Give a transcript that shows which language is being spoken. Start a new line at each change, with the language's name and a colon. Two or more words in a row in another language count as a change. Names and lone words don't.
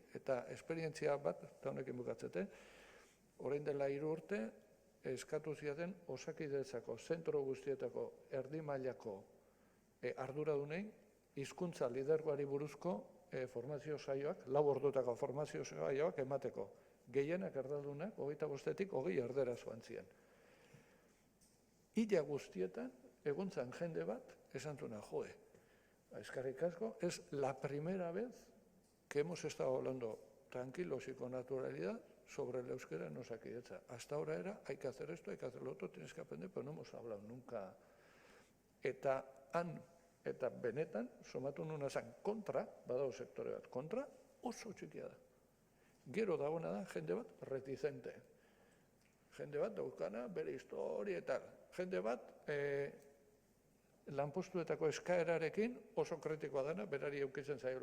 Basque: Eta esperientzia bat, eta honekin bukatzete, orain dela 3 urte, eskatu ziaten Osakidetzako, zentro guztietako erdi mailako arduradunei, hizkuntza lidergoari buruzko formazio saioak, 4 ordutako formazio saioak emateko. Gehienak erdaldunak, 25-etik 20 erdera zoan ziren. Ila guztietan, egontzan jende bat, esan zuna, joe, eskerrik asko,
Spanish: es la primera vez que hemos estado hablando tranquilos y con naturalidad sobre el euskera en Osakidetza. Hasta ahora era, hay que hacer esto, hay que hacer lo otro, tienes que aprender, pero no hemos hablado nunca.
Basque: Eta benetan, somatu nuna zan kontra, badago sektore bat, kontra oso txikia da. Gero dagoena da, jende bat reticente. Jende bat daukana, bere historia eta jende bat lanpostuetako eskaerarekin oso kritikoa dena, berari eukitzen zaiolako.